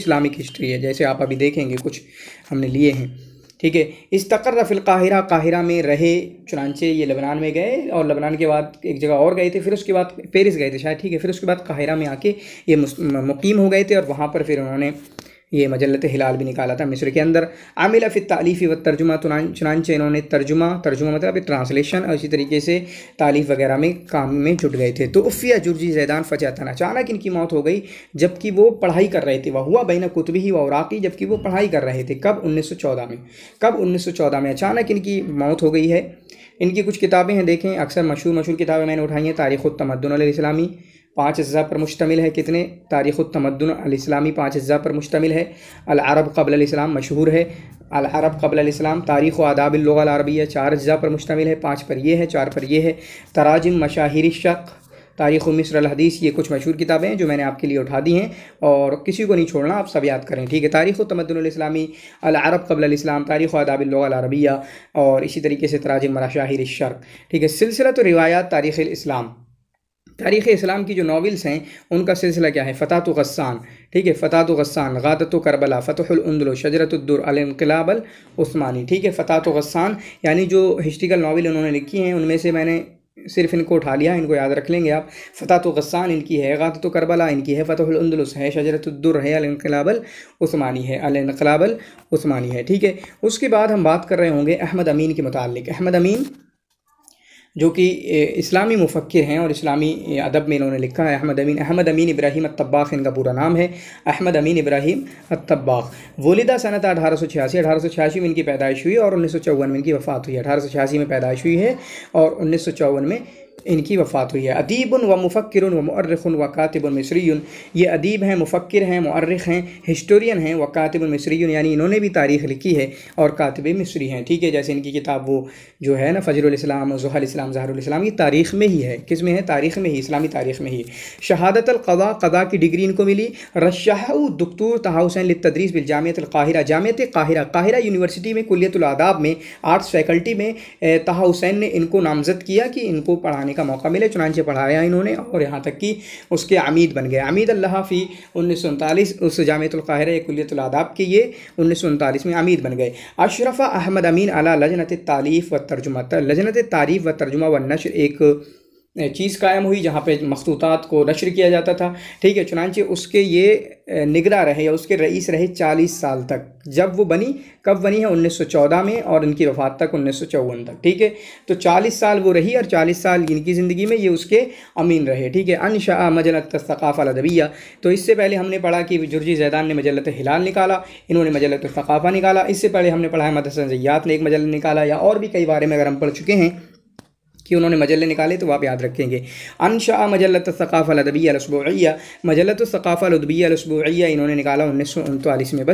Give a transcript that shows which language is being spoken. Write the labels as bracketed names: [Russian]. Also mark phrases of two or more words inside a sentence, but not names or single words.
[English] Islamic history [Hindi] है, जैसे आप अभी देखेंगे कुछ हमने लिए हैं। ठीक है, [Arabic] استقر في القاهرة, [Hindi] काहिरा में रहे, चुनांचे ये लबनान में गए और लबनान के बाद एक जगह और गए थे, फिर उसके बाद पेरिस गए थे शायद। ठीक है, फिर उसके बाद काहिरा में आके ये मुक़ीम हो गए थे और वहाँ पर फिर उन्होंने ये मजल्लत हिलाल भी निकाला था मिस्र के अंदर। [Arabic] عاملا في التأليف والترجمة, [Hindi] चुनांचे इन्होंने तर्जुमा मतलब ट्रांसलेशन और इसी तरीके से तालीफ़ वगैरह में काम में जुट गए थे। [Arabic] तो توفي جرجي زيدان فجأة, [Hindi] अचानक इनकी मौत हो गई जबकि वो पढ़ाई कर रहे थे। [Arabic] و هو بين كتبه و أوراقه, [Hindi] जबकि वो पढ़ाई कर रहे थे। कब? 1914 में। कब? 1914 में अचानक इनकी मौत हो गई है। इनकी कुछ किताबें हैं, देखें, अक्सर मशहूर किताबें मैंने उठाई हैं। तारीख़ुत-तमद्दुन अल-इस्लामी 5 अज्ज़ा पर मुश्तमिल है। कितने? तारीख़ुत-तमद्दुन अल-इस्लामी 5 अज्ज़ा पर मुश्तमिल है। अल-अरब क़ब्ल अल-इस्लाम मशहूर है। अल-अरब क़ब्ल अल-इस्लाम, तारीख़ व आदाब अल-लुग़ा अल-अरबिय्या 4 अज्ज़ा पर मुश्तमिल है। 5 पर ये है, 4 पर ये है। तराजिम मशाहिर शक़, तारीख़ मिस्र अल हदीस, ये कुछ मशहूर किताबें हैं जो मैंने आपके लिए उठा दी हैं और किसी को नहीं छोड़ना, आप सब याद करें। ठीक है, तारीख़ुत-तमद्दुन अल-इस्लामी, अल-अरब क़ब्ल अल-इस्लाम, तारीख़ व आदाब अल-लुग़ा अल-अरबिय्या और इसी तरीके से तराजिम मशाहिर शक़। ठीक है, सिलसिलतु रिवायात तारीख़ इस्लाम, तारीख़ इस्लाम की जो नॉवेल्स हैं उनका सिलसिला क्या है? फ़तातु ग़स्सान, ठीक है, फ़तातु ग़स्सान, ग़ादतु करबला, फ़तहुल उंदुलुस, शजरतुद्दुर, अल-इन्क़िलाब अल-उस्मानी। ठीक है, फ़तातु ग़स्सान यानी जो [English] historical novel [Hindi] उन्होंने लिखी हैं उनमें से मैंने सिर्फ इनको उठा लिया, इनको याद रख लेंगे आप। फ़तातु ग़स्सान इनकी है, ग़ादतु करबला इनकी है, फ़तहुल उंदुलुस है, शजरतुद्दुर है, अल-इन्क़िलाब अल-उस्मानी है, अल-इन्क़िलाब अल-उस्मानी है। ठीक है, उसके बाद हम बात कर रहे होंगे अहमद अमीन के मुताल्लिक़। अहमद अमीन जो कि इस्लामी मुफ़क्किर हैं और इस्लामी अदब में इन्होंने लिखा है। अहमद अमीन इब्राहीम अत्तब्बाग़ इनका पूरा नाम है, अहमद अमीन इब्राहीम अत्तब्बाग़। [Arabic] ولد سنة 1886 [Hindi] में इनकी पैदाइश हुई और 1954 में इनकी वफ़ात हुई है। 1886 में पैदाइश हुई है और 1954 में इनकी वफ़ात हुई है। [Arabic] أديب و مفكر و مؤرخ و كاتب مصري, [Hindi] ये अदीब हैं, मुफ़क्किर हैं, मुअर्रिख हैं, हिस्टोरियन हैं, [Arabic] و كاتب مصري [Hindi] यानी इन्होंने भी तारीख़ लिखी है और कातिब मिस्री हैं। ठीक है, जैसे इनकी किताब वो जो है ना फ़जरुल इस्लाम, ज़ुहल इस्लाम, ज़हरुल इस्लाम, ये तारीख़ में ही है। किस में है? तारीख़ में ही, इस्लामी तारीख़ में ही। [Arabic] شهادة القضاء, [Hindi] क़ज़ा की डिग्री इनको मिली। [Arabic] رشحه دكتور طه حسين للتدريس بجامعة القاهرة, [Hindi] जामियत क़ाहिरा, क़ाहिरा यूनिवर्सिटी में [Arabic] كلية الآداب [Hindi] में [English] arts faculty [Hindi] में तहा हुसैन ने इनको नामज़द किया कि इनको पढ़ाने का मौका मिले, चुनांचे पढ़ाया इन्होंने और यहाँ तक कि उसके अमीद बन गए। [Arabic] عميد الله في 1939, [Hindi] उस [Arabic] جامعة القاهرة كلية الآداب [Hindi] के ये 1939 में अमीद बन गए। [Arabic] أشرف أحمد أمين على لجنة التأليف والترجمة, لجنة التعريف والترجمة والنشر [Hindi] एक चीज़ कायम हुई जहाँ पे मखतूतात को नशर किया जाता था, ठीक है। चुनांचे उसके ये निगरान रहे या उसके रईस रहे 40 साल तक। जब वो बनी, कब बनी है? 1914 में, और इनकी वफ़ात तक 1954 तक, ठीक है। तो 40 साल वो रही और 40 साल इनकी ज़िंदगी में ये उसके अमीन रहे, ठीक है। [Arabic] أنشأ مجلة ثقافة أدبية, [Hindi] तो इससे पहले हमने पढ़ा कि जुर्जी ज़ैदान ने मजलत हिलाल निकाला, इन्होंने मजलत सक़ाफ़ा निकाला। इससे पहले हमने पढ़ा है मदरसा ज़ियात ने एक मजल्ला निकाला, या और भी कई बारे में अगर हम पढ़ चुके हैं कि उन्होंने मजल्ले निकाले तो आप याद रखेंगे। [Arabic] أنشأ مجلة ثقافة أدبية الأسبوعية، مجلة ثقافة أدبية الأسبوعية [Hindi] इन्होंने निकाला 1939 में।